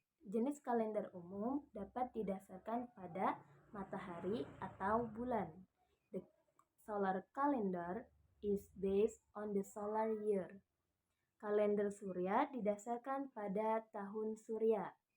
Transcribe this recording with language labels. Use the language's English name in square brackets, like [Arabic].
[Indonesian] Jenis kalender umum dapat didasarkan pada matahari atau bulan. [English] The solar calendar is based on the solar year. [Indonesian] Kalender surya didasarkan pada tahun surya.